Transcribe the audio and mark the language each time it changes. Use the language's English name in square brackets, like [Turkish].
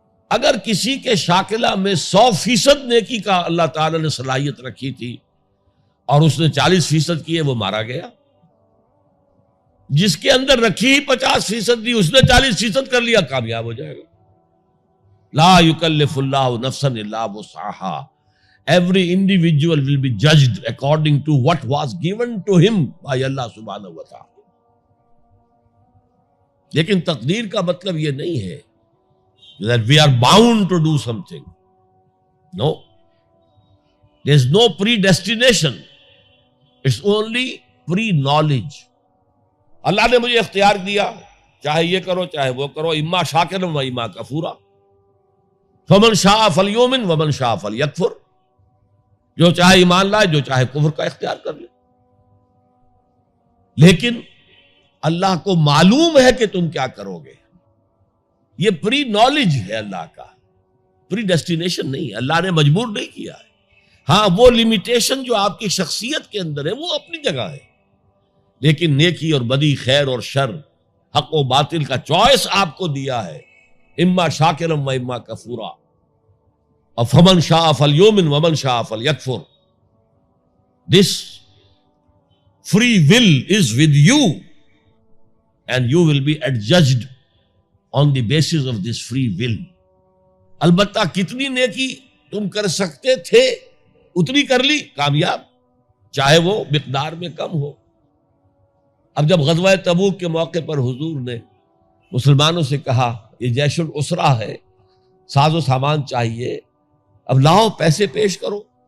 [Urdu] اگر کسی کے شاکلہ میں 100% نیکی کا اللہ تعالی نے صلاحیت رکھی تھی اور اس نے 40% کی ہے، وہ مارا گیا. جس کے اندر رکھی ہی 50% دی، اس نے 40% کر لیا، کامیاب ہو جائے گا. [Arabic] لا یکلف اللہ نفسا الا وسعها. [English] Every individual will be judged according to what was given to him by Allah subhanahu wa ta'ala. [Urdu] لیکن تقدیر کا مطلب یہ نہیں ہے [English] that we are bound to do something. No. There is no predestination. It's only pre-knowledge. [Urdu] اللہ نے مجھے اختیار دیا، چاہے یہ کرو چاہے وہ کرو، [Arabic] اما شاکرا و اما کفورا. فمن شاء فلیؤمن ومن شاء فلیکفر. [Urdu] جو چاہے ایمان لائے، جو چاہے کفر کا اختیار کر لے. لیکن اللہ کو معلوم ہے کہ تم کیا کرو گے. یہ پری نالج ہے اللہ کا، پری ڈیسٹینیشن نہیں. اللہ نے مجبور نہیں کیا ہے. ہاں وہ لمیٹیشن جو آپ کی شخصیت کے اندر ہے وہ اپنی جگہ ہے، لیکن نیکی اور بدی، خیر اور شر، حق و باطل کا چوائس آپ کو دیا ہے. [Arabic] اما شاکرا و اما کفورا. فمن شاء فلیؤمن ومن شاء فلیکفر. [English] This free will is with you and you will be adjudged on the basis of this free will. [Urdu] البتہ کتنی نیکی تم کر سکتے تھے اتنی کر لی، کامیاب، چاہے وہ مقدار میں کم ہو. اب جب غزوہ تبوک کے موقع پر حضور نے مسلمانوں سے کہا یہ جیش العسرہ ہے، ساز و سامان چاہیے، اب لاؤ پیسے پیش کرو.